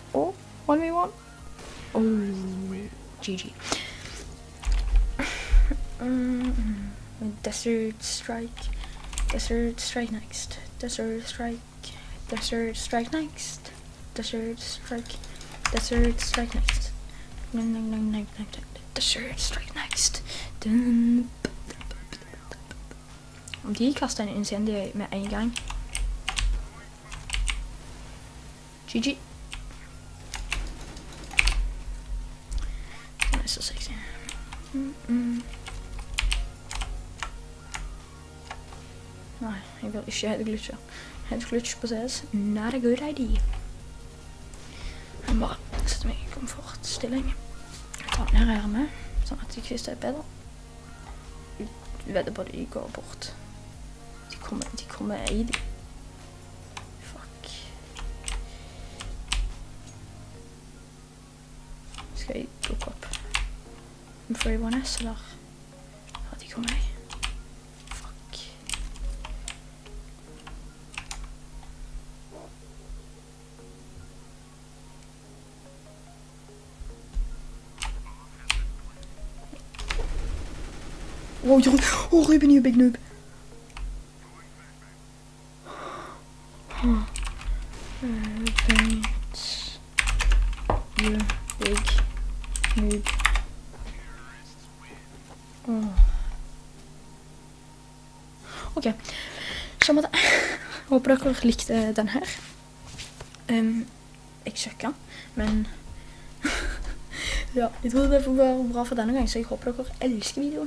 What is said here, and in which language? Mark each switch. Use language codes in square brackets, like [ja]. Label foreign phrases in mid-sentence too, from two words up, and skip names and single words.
[no] Åh, 1v1. [en] GG. Desert strike. Desert strike next. Desert strike. Desert strike next. Desert strike. Desert strike next. Desert strike next. [no] Om de kaster en incendiary med en gang. [en] GG. [no] Den er så sexy. Nei, jeg vil ikke headglitche. [en] Headglitch på CS, not a good idea. [no] Jeg bare setter meg i komfortstilling. Jeg tar ned her med, sånn at de kvister er bedre. Jeg vedder på at de går bort. De kommer i de. Fuck. Skal jeg dukke opp en free 1S, eller? Ja, de kommer i. Oh, Ruben, [en] you big noob. Ruben, you big noob. [no] Ok, så med det. Håper dere likte den her. Jeg søkker, men ja, jeg tror det får være bra for denne gang, så jeg håper dere elsker videoen.